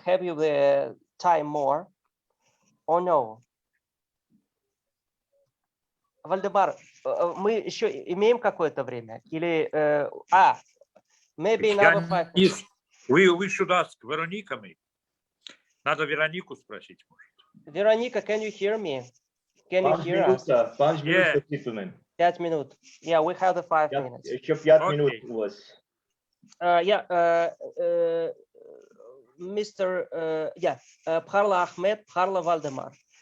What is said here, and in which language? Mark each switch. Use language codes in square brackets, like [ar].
[en] Have you the time more or no? [ru] Вальдемар, мы еще имеем какое-то время? Или, [en] maybe another 5 minutes. We should ask Вероника. [ru] Надо Веронику спросить, может. [en] Вероника, can you hear me? Can you hear us? [ru] 5 минут, 5 минут. [en] Yeah, we have the 5 minutes. [ru] Еще 5 минут у вас. [en] Mr. Bharla Ahmed, Bharla Valdemar.